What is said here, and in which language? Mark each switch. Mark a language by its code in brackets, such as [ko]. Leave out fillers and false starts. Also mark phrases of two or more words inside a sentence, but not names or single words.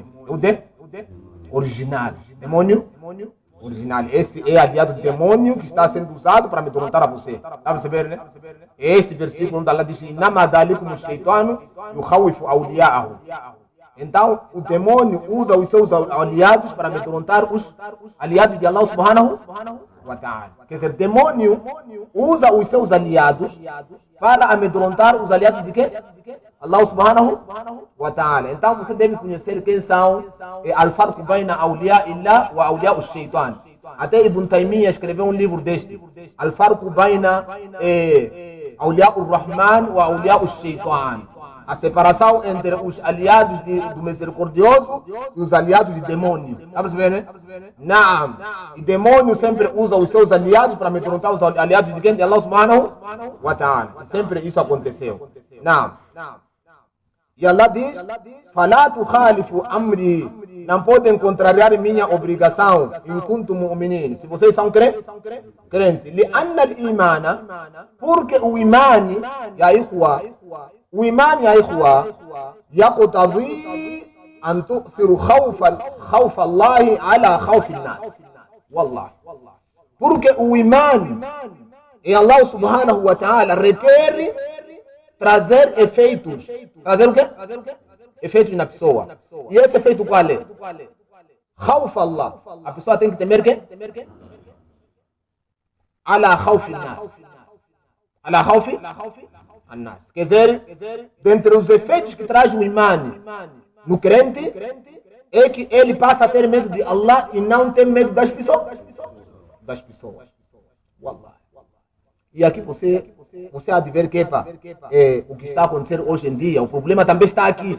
[pt] Original. Demônio original. Esse é aliado do demônio que está sendo usado para amedrontar a você. Está percebendo, né? Este versículo onde Allah diz: [ar] "إنما ذلكم الشيطان يخوف أولياءه." [pt] Então, o demônio usa os seus aliados para amedrontar os aliados de [ar] الله سبحانه وتعالى. [pt] Quer dizer, demônio usa os seus aliados para amedrontar os aliados de quê? [ar] الله سبحانه وتعالى. Então você deve conhecer quem são الفرق بين أولياء الله وأولياء الشيطان. [pt] Até Ibn Taymiyyah escreveu um livro deste. [ar] الفرق بين أولياء الرحمن وأولياء الشيطان. [pt] A separação entre os aliados do misericordioso e os aliados de demônio. Está percebendo? Não. E demônio sempre usa os seus aliados para amedrontar os aliados de quem? [ar] De الله سبحانه وتعالى. [pt] Sempre isso aconteceu. Não. E Allah diz: [ar] "فلا تخالفوا أمري." [pt] Não podem contrariar minha obrigação. [ar] إن كنتم مؤمنين. [pt] Se vocês são crentes. [ar] لأن الإيمان, [pt] porque o [ar] إيمان يا إخوة, o إيمان يا إخوة يقتضي أن تؤثر خوف الله على خوف الناس. والله. [pt] Porque o imani e [ar] الله سبحانه وتعالى [pt] requer trazer efeitos. Trazer o quê? efeitos na pessoa. E esse efeito qual é? [ar] خوف الله. [pt] A pessoa tem que temer quem? [ar] على خوف ناس على خوف ناس. [pt] Quer dizer, dentre os efeitos que traz o imã no crente, é que ele passa a ter medo de Allah e não tem medo das pessoas. Das pessoas. Wallah. E aqui você há de ver que o que está acontecendo hoje em dia, o problema também está aqui.